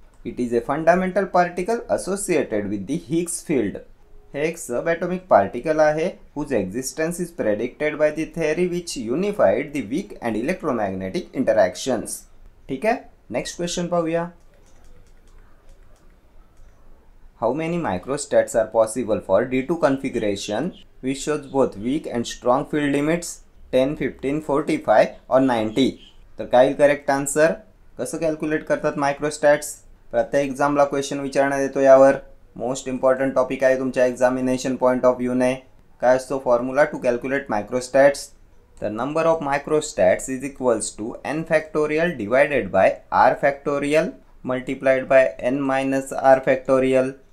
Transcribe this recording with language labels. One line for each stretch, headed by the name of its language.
English: It is a fundamental particle associated with the Higgs field. हे एक sub atomic particle आहे whose existence is predicted by the theory which unified the weak and electromagnetic interactions.
Marathi: ठीक आहे, next question पाहूया.
English: How many microstats are possible for D2 configuration which shows both weak and strong field limits?
Marathi: 10, 15, 45 or 90. तर काय correct answer? कसं calculate करतात मायक्रोस्टॅट्स? प्रत्येक एक्झामला question विचारण्यात येतो यावर. मोस्ट इम्पॉर्टंट टॉपिक आहे तुमच्या एक्झामिनेशन पॉईंट ऑफ व्ह्यूने. काय असतो फॉर्म्युला टू कॅल्क्युलेट मायक्रोस्टॅट्स?
English: तर number of microstates is equals to n factorial divided by r factorial multiplied by n minus r factorial.